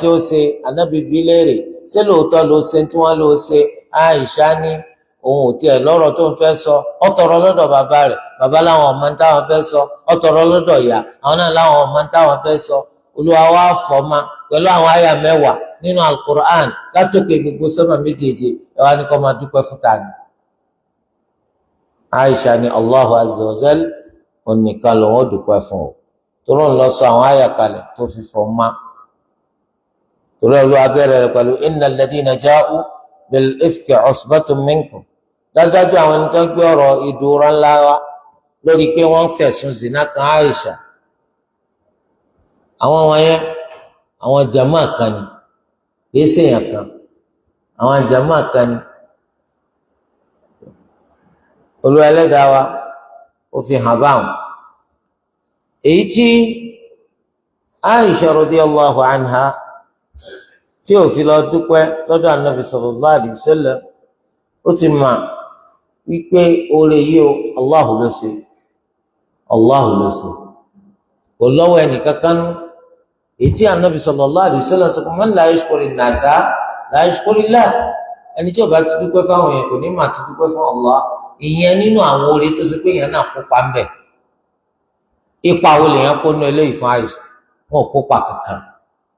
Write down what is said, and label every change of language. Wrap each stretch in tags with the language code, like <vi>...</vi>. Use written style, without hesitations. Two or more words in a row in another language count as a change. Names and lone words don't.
<yo>ó ṣe Ànábì bi léèrè ṣé lóòótọ́ ló ṣe tí wọ́n ló ṣe Àìṣà ní òun ò tiẹ̀ lọ́rọ̀ tó ń fẹ́ sọ ó tọrọ lọ́dọ̀ bàbá rẹ̀ bàbá láwọn ọmọ táwọn fẹ́ sọ ó tọrọ lọ́dọ̀ ìyá àwọn náà láwọn ọmọ táwọn fẹ́ sọ Olúwa wá fọ́ ma pẹ̀lú àwọn àyà 10 nínú Al-Qur'an látòkè gbogbo sọ́mà méjèèjì ẹ wá ní kó máa dúpẹ́ fún tani. Àìṣà ní</yo> <ar>الله عز وجل</ar> <yo>onìkan lòun ó dúpẹ́ fún o torí ń lọ sọ àwọn àyà kalẹ̀ tó fi fọ́ ma torí Olúwa bẹ̀rẹ̀ rẹ̀ pẹ̀lú</yo> <ar>إن الذين جاءوا بالإفك عصبة منكم</ar> <yo>dájú àwọn ẹni tó gbé ọ̀rọ̀ ìdúró ńlá wa lórí pé wọ́n fẹ̀sùn zina kan Àìṣà àwọn wọ̀nyẹn àwọn jama kan ni kìí ṣèyàn kan àwọn jama kan ni Olúwa Ẹlẹ́dàá wa ó fi hàn báwọn èyí tí Àìṣà</yo> <ar>رضي الله عنها</ar> <yo>tí ò fi lọ dúpẹ́ lọ́dọ̀ Ànábì</yo> <ar>صلى الله عليه وسلم</ar> <yo>ó ti mà wípé oore yìí o Allahu ló ṣe kò lọ́wọ́ ẹnìkankan èyí tí Ànábì</yo> <ar>صلى الله عليه وسلم</ar> <yo>sọ pé</yo> <ar>من لا يشكر الناس لا يشكر الله</ar> <yo>ẹni tí ó bá ti dúpẹ́ fáwọn èèyàn kò ní mà ti dúpẹ́ fún Allah ìyẹn nínú àwọn oore tó ṣe pé èèyàn náà kópa ń bẹ̀ ipa wo lèèyàn kó nú eléyìí fún Àìṣà wọn ò kópa kankan</yo>